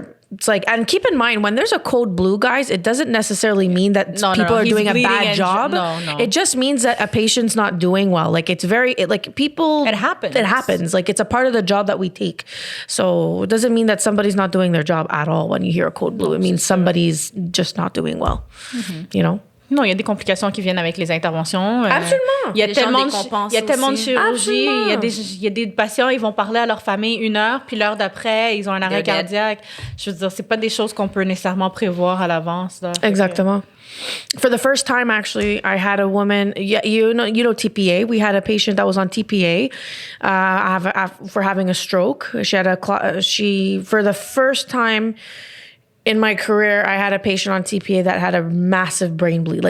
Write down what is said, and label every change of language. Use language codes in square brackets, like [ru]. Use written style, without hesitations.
[en] It's like, and keep in mind, when there's a code blue, guys, it doesn't necessarily mean that people are doing a bad job. No. It just means that a patient's not doing well. Like people. It happens. It happens. Like it's a part of the job that we take. So it doesn't mean that somebody's not doing their job at all when you hear a code blue. It means somebody's just not doing well. You know? [fr] Non, il y a des complications qui viennent avec les interventions. Absolument. Il y a tellement de chirurgie. Il y a des patients, ils vont parler à leur famille 1 heure, puis l'heure d'après, ils ont un arrêt cardiaque. Je veux dire, c'est pas des choses qu'on peut nécessairement prévoir à l'avance. Là. Exactement. [en] For the first time, actually, I had a woman. You know TPA. We had a patient that was on TPA for having a stroke. She had for the first time in my career, I had a patient on TPA that had a massive brain bleed.